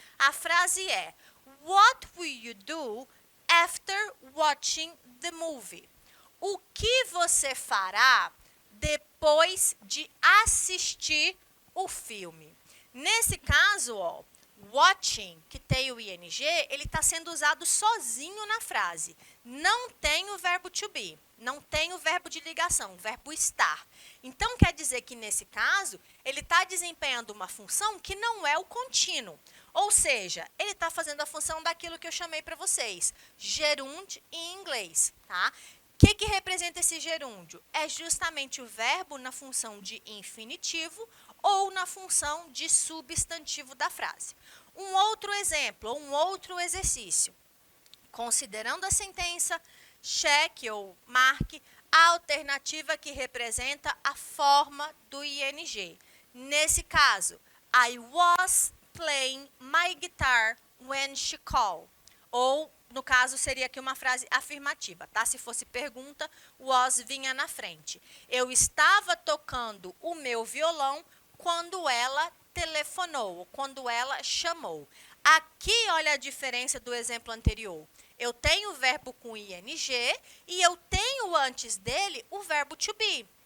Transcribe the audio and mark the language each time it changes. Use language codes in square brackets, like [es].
[pt] A frase é: [en] What will you do after watching the movie? [pt] O que você fará depois de assistir o filme? Nesse caso, ó, watching, que tem o ING, ele está sendo usado sozinho na frase. Não tem o verbo to be, não tem o verbo de ligação, o verbo estar. Então, quer dizer que, nesse caso, ele está desempenhando uma função que não é o contínuo. Ou seja, ele está fazendo a função daquilo que eu chamei para vocês, gerúndio em inglês, tá? O que representa esse gerúndio? É justamente o verbo na função de infinitivo ou na função de substantivo da frase. Um outro exemplo, um outro exercício. Considerando a sentença, cheque ou marque a alternativa que representa a forma do ING. Nesse caso, [en] I was playing my guitar when she called. [pt] Ou, no caso, seria aqui uma frase afirmativa, tá? Se fosse pergunta, was vinha na frente. Eu estava tocando o meu violão quando ela telefonou, quando ela chamou. Aqui, olha a diferença do exemplo anterior. Eu tenho o verbo com ING e eu tenho antes dele o verbo to be.